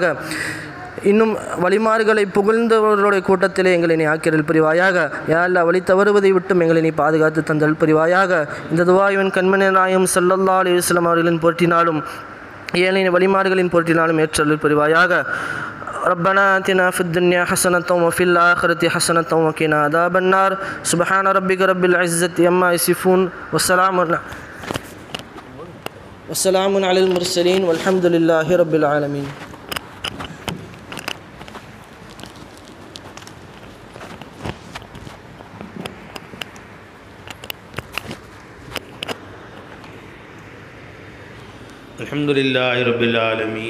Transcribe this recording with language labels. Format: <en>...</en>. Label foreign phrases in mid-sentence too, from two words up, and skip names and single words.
<ta>இன்னும் வழிமார்களை புகழ்ந்தவர்களுடைய கூட்டத்திலே எங்களை நீ ஆக்கிறல் புரிவாயாக.</ta> <ar>يا الله,</ar> <ta>வழி தவறுவதை விட்டும் எங்களை நீ பாதுகாத்து தந்தல் புரிவாயாக. இந்த துஆவின் கண்மணி நாயகம்</ta> <ar>صلى الله عليه وسلم</ar> <ta>அவர்களின் போற்றினாலும் ஏழையின் வழிமார்களின் போற்றினாலும் ஏற்றல் புரிவாயாக.</ta> <ar>ربنا آتنا في الدنيا حسنة وفي الآخرة حسنة وقنا عذاب النار. سبحان ربك رب العزة عما يصفون وسلام على المرسلين والحمد لله رب العالمين. الحمد لله رب العالمين.</ar>